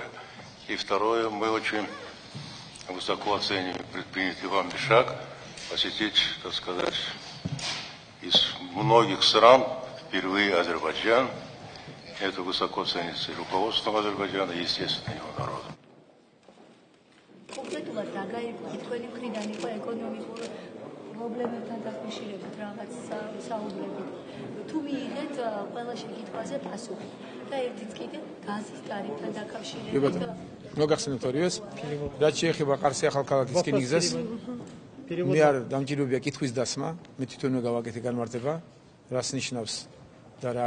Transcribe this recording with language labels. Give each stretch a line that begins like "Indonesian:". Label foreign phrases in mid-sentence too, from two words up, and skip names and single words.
Russian: И второе, мы очень высоко оценим предпринятый вами шаг посетить, так сказать, из многих стран впервые Азербайджан. Это высоко ценится и руководством Азербайджана, и, естественно, его народом.
Georgian: მოგახსენებთ ორივეს, რაც შეეხება ყარსი ახალქალაქის რკინიგზას, მე არ დამჭირებია კითხვის დასმა, მე თვითონვე გავაკეთე განმარტება, რას ნიშნავს და რა